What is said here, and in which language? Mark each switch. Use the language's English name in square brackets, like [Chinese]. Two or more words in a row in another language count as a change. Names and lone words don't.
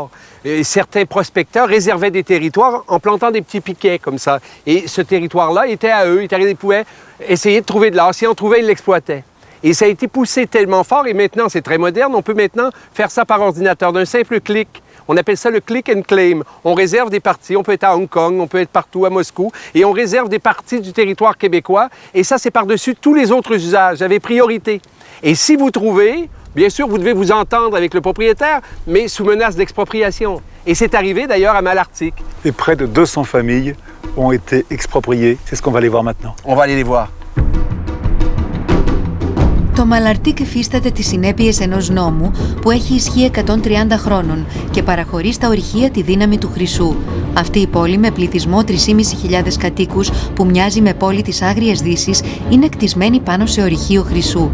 [French] Et certains prospecteurs réservaient des territoires en plantant des petits piquets comme ça. Et ce territoire-là était à eux. Ils pouvaient essayer de trouver de l'or. S'ils en trouvaient, ils l'exploitaient. Et ça a été poussé tellement fort, et maintenant c'est très moderne, on peut maintenant faire ça par ordinateur, d'un simple clic. On appelle ça le [English] click and claim. [French] On réserve des parties, on peut être à Hong Kong, on peut être partout à Moscou, et on réserve des parties du territoire québécois, et ça c'est par-dessus tous les autres usages, avec priorité. Et si vous trouvez, bien sûr vous devez vous entendre avec le propriétaire, mais sous menace d'expropriation. Et c'est arrivé d'ailleurs à Malartic. Et près de 200 familles ont été expropriées. C'est ce qu'on va aller voir maintenant. On va aller les voir. [Greek] Το Μαλαρτίκ υφίσταται τις συνέπειες ενός νόμου που έχει ισχύ 130 χρόνων και παραχωρεί στα ορυχεία τη δύναμη του χρυσού. Αυτή η πόλη με πληθυσμό 3.500 κατοίκους που μοιάζει με πόλη της Άγριας Δύσης είναι κτισμένη πάνω σε ορυχείο χρυσού.